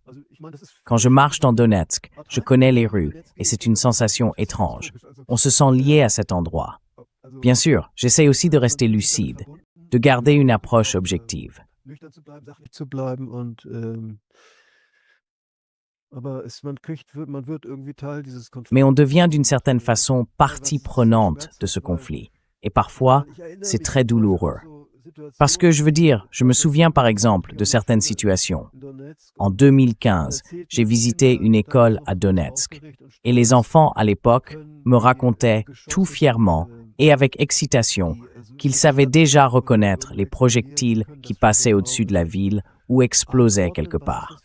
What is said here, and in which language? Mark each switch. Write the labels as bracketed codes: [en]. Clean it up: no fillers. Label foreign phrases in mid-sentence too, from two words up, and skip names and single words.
[fr] Quand je marche dans Donetsk, je connais les rues, et c'est une sensation étrange. On se sent lié à cet endroit. Bien sûr, j'essaie aussi de rester lucide, de garder une approche objective. [de] aber man wird irgendwie Teil dieses [fr] Mais on [de] Konflikts. [fr] devient d'une certaine façon partie prenante de ce conflit. Et parfois, c'est très douloureux. Parce que je veux dire, je me souviens par exemple de certaines situations. En 2015, j'ai visité une école à Donetsk et les enfants à l'époque me racontaient tout fièrement et avec excitation qu'ils savaient déjà reconnaître les projectiles qui passaient au-dessus de la ville ou explosaient quelque part.